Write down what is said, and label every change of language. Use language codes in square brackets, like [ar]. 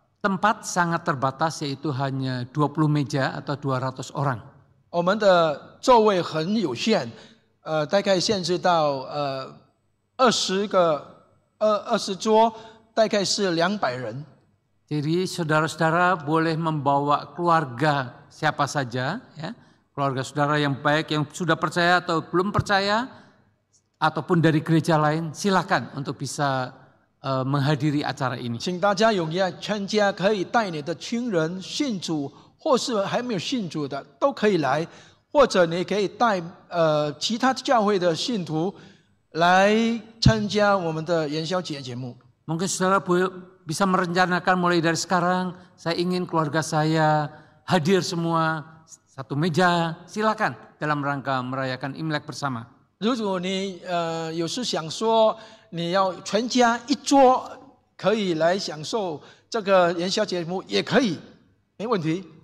[id] Tempat sangat terbatas, yaitu hanya 20 meja atau 200 orang. [zh] 我们的座位很有限，大概限制到20桌，大概是200人。 [id] Jadi saudara-saudara boleh membawa keluarga siapa saja, ya, keluarga saudara yang baik, yang sudah percaya atau belum percaya, ataupun dari gereja lain, silakan untuk bisa menghadiri acara ini. [zh] 请大家踊跃参加，可以带你的亲人信主，或是还没有信主的都可以来，或者你可以带其他教会的信徒来参加我们的元宵节节目。 [id] Mungkin saudara bisa merencanakan mulai dari sekarang, saya ingin keluarga saya hadir semua satu meja, silakan dalam rangka merayakan Imlek bersama. [zh] 如果你有时想说你要全家一桌可以来享受这个元宵节目，也可以，没问题。